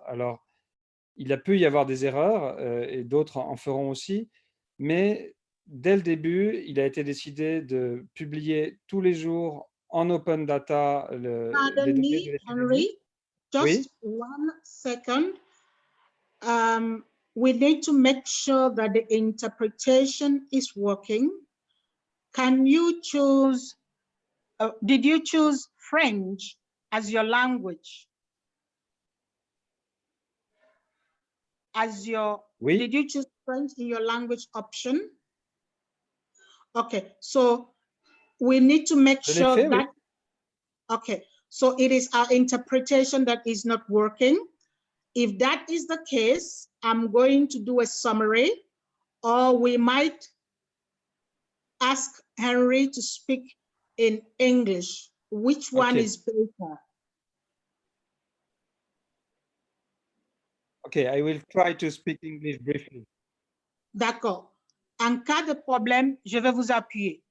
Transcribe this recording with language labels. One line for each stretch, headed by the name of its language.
French: Alors, il a pu y avoir des erreurs, et d'autres en feront aussi, mais dès le début, il a été décidé de publier tous les jours en open data les données de l'épidémie.
English: Just one second. We need to make sure that the interpretation is working. Can you choose, did you choose French as your language?
French: Oui.
English: Did you choose French in your language option? Okay, so we need to make
French: Je l'ai
English: sure
French: fait,
English: that,
French: oui.
English: okay, so it is our interpretation that is not working. If that is the case, I'm going to do a summary, or we might ask Henry to speak in English. Which one is better? Okay, I will try to speak English briefly.
French: D'accord. En cas de problème, je vais vous appuyer.